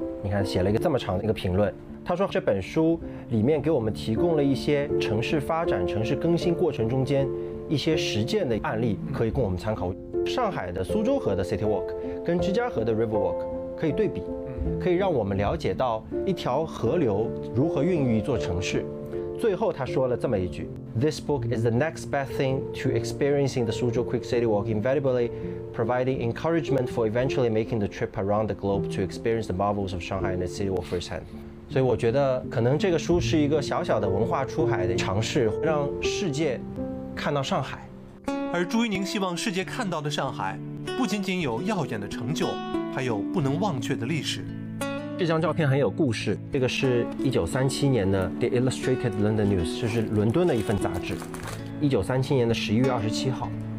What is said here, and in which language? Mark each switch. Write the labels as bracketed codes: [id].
[zh] 你看写了一个这么长的一个评论，他说这本书里面给我们提供了一些城市发展、城市更新过程中间一些实践的案例可以供我们参考。上海的苏州河的 City Walk 跟芝加河的 River Walk 可以对比，可以让我们了解到一条河流如何孕育一座城市。 [en] 最后他说了这么一句， This book is the next best thing to experiencing the Suzhou Quick City Walk, invariably providing encouragement for eventually making the trip around the globe to experience the marvels of Shanghai and the City Walk firsthand. [zh] 所以我觉得可能这个书是一个小小的文化出海的尝试，让世界看到上海。而朱一宁希望世界看到的上海不仅仅有耀眼的成就，还有不能忘却的历史。这张照片很有故事，这个是1937年的 The Illustrated London News， 就是伦敦的一份杂志，1937年的11月27号。